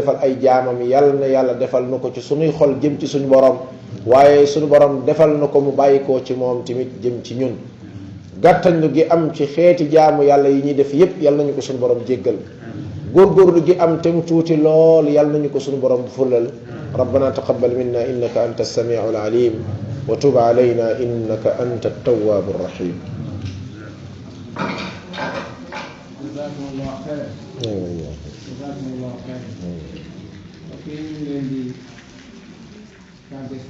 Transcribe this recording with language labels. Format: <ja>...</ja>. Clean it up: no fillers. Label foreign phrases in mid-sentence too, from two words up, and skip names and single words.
<wo>defal ay jaamam yal na yàlla defal na ko ci suñuy xol jëm ci suñu borom waaye suñu borom defal na ko mu bàyyikoo ci moom tamit jëm ci ñun gàttañlu gi am ci xeeti jaamu yàlla yi ñuy def yépp yal nañu ko suñu borom jéggal góorgóorlu gi am te mu tuuti lool yal nañu ko suñu borom fulal</wo> <ar>ربنا تقبل منا إنك أنت السميع العليم وتب علينا إنك أنت التواب الرحيم جزاكم الله خيرا جزاكم الله خيرا</ar>